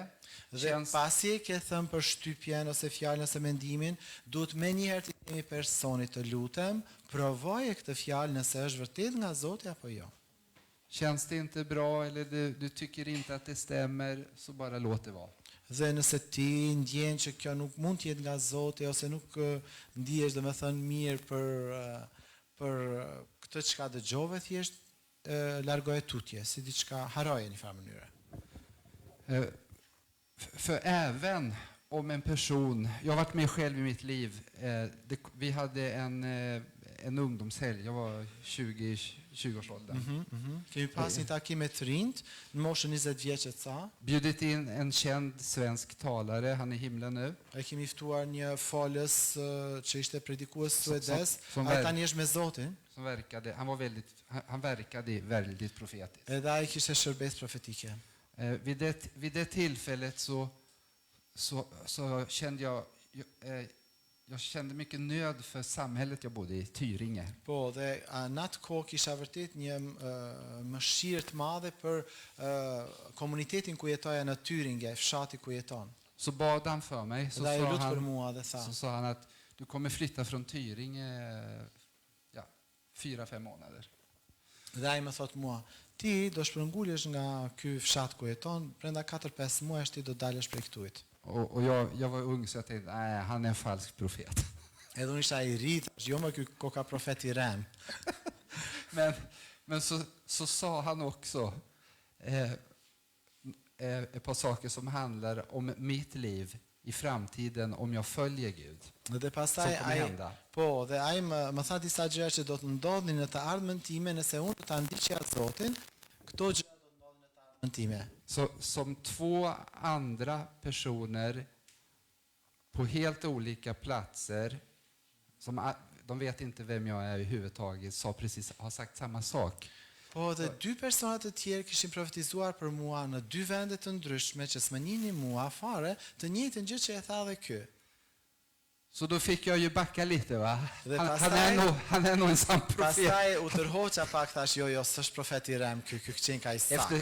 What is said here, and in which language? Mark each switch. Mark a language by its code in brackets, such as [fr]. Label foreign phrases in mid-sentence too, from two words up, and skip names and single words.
[sq] Dhe pasi e ke thënë përshtypjen ose fjalën ose mendimin, duhet menjëherë të themi personit të lutem, provoje këtë fjalë nëse është vërtet nga Zoti apo jo. [sv] Känns det inte bra eller du tycker inte att det stämmer, så bara låt det vara. [sq] Dhe nëse ti ndjen që kjo nuk mund të jetë nga Zoti ose nuk ndihesh domethënë mirë për këtë çka dëgjove, thjesht largoje tutje, si diçka haroje në një farë mënyre. [sv] För även om en person, jag har varit med själv i mitt liv, vi hade en ungdomshelg, jag var 20-årsåldern. [sq] Kemi pas një takim me të rinjt në moshën 20 vjeçë ca. [sv] Bjudit in en känd svensk talare, han är i himlen nu. [sq] E kemi ftuar një folës që ishte predikues suedes, [sv] som [sq] ai tani është me Zotin. [sv] Som verkade, han verkade väldigt profetiskt. [sq] Edhe ai kishte shërbes profetike. [sv] Vid det tillfället så kände jag kände mycket nöd för samhället jag bodde i, Tyringe. [sq] Po, dhe në atë kohë kisha vërtet një mëshirë të madhe për komunitetin ku jetoja në Tyringe, fshati ku jeton. [sv] Så bad han för mig, [sq] Dhe ai lut për mua dhe tha. [sv] så sa han att du kommer flytta från Tyringe 4-5 månader. [sq] Dhe ai më thot mua, ti do shpërngulesh nga ky fshat ku jeton, brenda 4-5 muajsh ti do dalësh prej këtujt. [sv] Och jag var ung så jag tänkte, nej, han är en falsk profet. [sq] Edhe unë isha I ri, jo më ky koka profet I rem. [sv] Men så sa han också ett par saker som handlar om mitt liv i framtiden om jag följer Gud. [sq] Dhe pastaj ai më tha disa gjëra që do të ndodhin në të ardhmen time nëse unë do ta ndiqja Zotin, këto gjëra do të ndodhin në të ardhmen time. [sv] Så som två andra personer på helt olika platser som de vet inte vem jag är överhuvudtaget har sagt samma sak. [sq] Po dhe dy persona të tjerë kishin profetizuar për mua në dy vende të ndryshme që s'më njihnin mua fare, të njëjtën gjë që e tha dhe ky. [sv] Så då fick jag ju backa lite, va? [sq] Dhe [sv] Han är nog en sann profet. [sq] Pastaj u tërhoqa pak, thash jo, s'është profeti I rem, ky qen ka I sakt.